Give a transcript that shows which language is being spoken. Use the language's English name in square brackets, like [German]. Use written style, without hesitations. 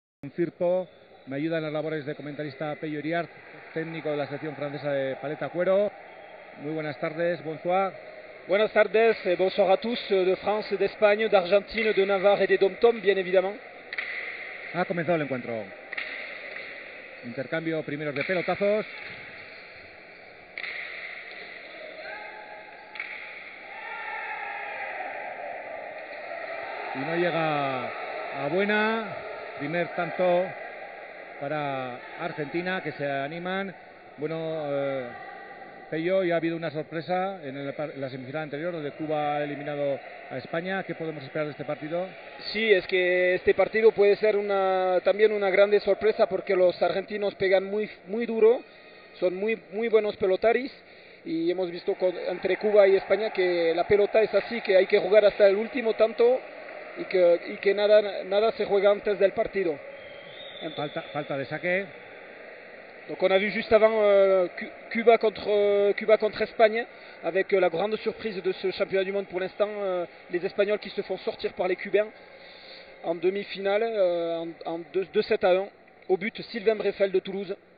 [Spanish] Firpo, me ayuda en las labores de comentarista Pello Iriart, técnico de la selección francesa de paleta cuero. Muy buenas tardes, [French] bonsoir. [Spanish] Buenas tardes [French] et bonsoir à tous de France, d'Espagne, d'Argentine, de Navarre et des Dom-Tom, bien évidemment. [Spanish] Ha comenzado el encuentro. Intercambio primeros de pelotazos. Y no llega a buena. Primer tanto para Argentina, que se animan. Bueno, Pello, ya ha habido una sorpresa en la semifinal anterior, donde Cuba ha eliminado a España. ¿Qué podemos esperar de este partido? Sí, es que este partido puede ser también una grande sorpresa porque los argentinos pegan muy duro, son muy buenos pelotaris y hemos visto entre Cuba y España que la pelota es así, que hay que jugar hasta el último tanto y que nada se juega antes del partido. Falta de saque. [French] Donc on a vu juste avant Cuba contre Espagne, avec la grande surprise de ce championnat du monde pour l'instant, les Espagnols qui se font sortir par les Cubains en demi-finale, en 2-7-1, au but Sylvain Breffel de Toulouse.